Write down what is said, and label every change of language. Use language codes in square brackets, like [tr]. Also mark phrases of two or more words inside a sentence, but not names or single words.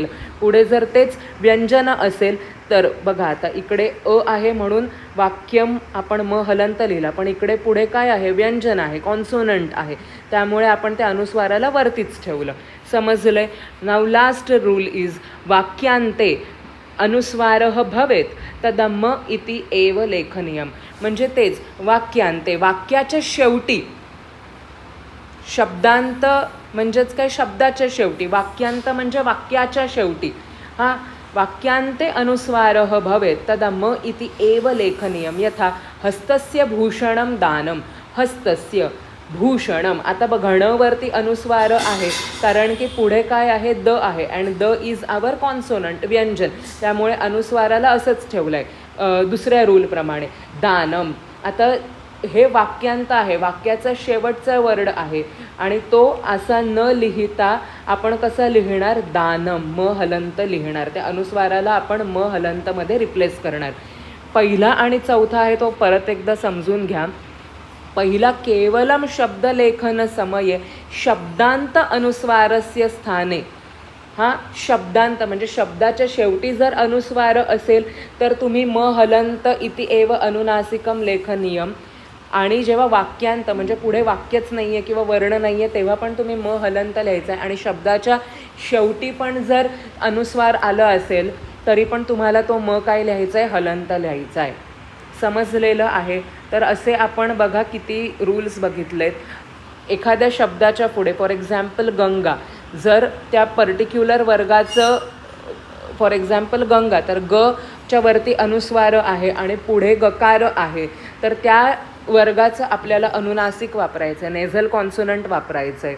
[mr] पुढे जर तेच व्यंजन असेल तर बघा आता इकडे अ आहे म्हणून वाक्यम आपण म हलंत लिहिला, पण इकडे पुढे काय आहे व्यंजन आहे, कॉन्सोनंट आहे, त्यामुळे आपण त्या अनुस्वाराला वरतीच ठेवलं. [sa] समजलंय. [en] now last rule is [sa] वाक्यांते अनुस्वारः भवेत तदा म इति एव लेखनीयम. [mr] म्हणजे तेच वाक्यांते, वाक्याच्या शेवटी, शब्दांत म्हणजेच काय शब्दाच्या शेवटी, वाक्यांत म्हणजे वाक्याच्या शेवटी, हा [sa] वाक्यांते अनुस्वारः भवेत तदा म इति एव लेखनीयम. यथा हस्तस्य भूषणम दानम, हस्तस्य भूषणम. [mr] आता बघा ण वरती अनुस्वार आहे कारण की पुढे काय आहे द आहे [en] and da is our consonant [mr] व्यंजन, त्यामुळे अनुस्वाराला असंच ठेवलं आहे दुसऱ्या रूलप्रमाणे. दानम, आता हे वाक्यांत आहे, वाक्याचा शेवटचा वर्ड आहे आणि तो असा न लिहिता आपण कसा लिहिणार दानम, म हलंत लिहिणार. त्या अनुस्वाराला आपण म हलंतमध्ये रिप्लेस करणार. पहिला आणि चौथा आहे तो परत एकदा समजून घ्या. [sa] पहिला केवलम शब्दलेखन समये शब्दांत अनुस्वारस्य स्थाने, [mr] हा शब्दांत म्हणजे शब्दाच्या शेवटी जर अनुस्वार असेल तर तुम्ही म हलंत [sa] इति एव अनुनासिकम लेखनीयम. [mr] आणि जेव्हा वाक्यांत म्हणजे पुढे वाक्यच नाही आहे किंवा वर्ण नाही आहे तेव्हा पण तुम्ही म हलंत लिहायचं आहे. आणि शब्दाच्या शेवटी पण जर अनुस्वार आलं असेल तरी पण तुम्हाला तो म काय लिहायचा आहे हलंत लिहायचा आहे. समजलेलं आहे. तर असे आपण बघा किती रूल्स बघितलेत. एखाद्या शब्दाच्या पुढे [en] for example [mr] गंगा, जर त्या पर्टिक्युलर वर्गाचं [en] for example [mr] गंगा तर ग च्या वरती अनुस्वार आहे आणि पुढे गकार आहे तर त्या वर्गाचं आपल्याला अनुनासिक वापरायचं आहे, [en] nasal consonant [mr] वापरायचं आहे.